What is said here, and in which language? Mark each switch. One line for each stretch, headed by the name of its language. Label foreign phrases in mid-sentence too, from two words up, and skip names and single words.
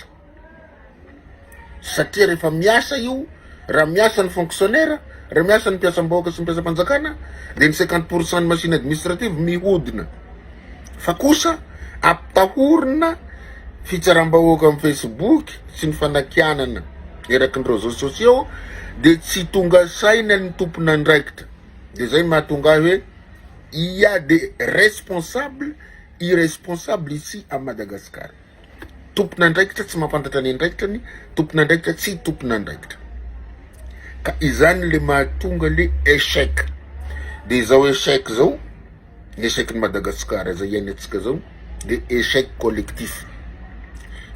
Malagasy: Satria rehefa miasa io, raha miasa ny fonctionnaire, raha miasa ny mpiasam-bahoaka sy ny mpiasam-panjakana, de ny 50% ny
French: machine administrative
Malagasy: mihodina. Fa kosa ampitahorina fitsaram-bahoaka amin'ny Facebook sy ny fanakianana eraky ny
French: réseaux sociaux,
Malagasy: de tsy tonga saina ny tompona andraikitra. De zay mahatonga hoe
French: il y a des responsables irresponsables ici à Madagascar.
Malagasy: Tompona andraikitra tsy mampantatra ny andraikitrany, tompona andraikitra tsy tompona andraikitra. Ka izany le mahatonga le échec. De zao échec zao, ny échec ny Madagascar zay iainantsika zao, de
French: échec collectif.